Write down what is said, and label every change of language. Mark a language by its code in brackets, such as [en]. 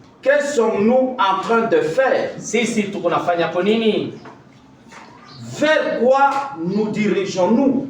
[fr] Que sommes-nous en train de faire? [sw] Sisi tuko nafanya kwa nini? [fr] Vers quoi nous dirigeons-nous?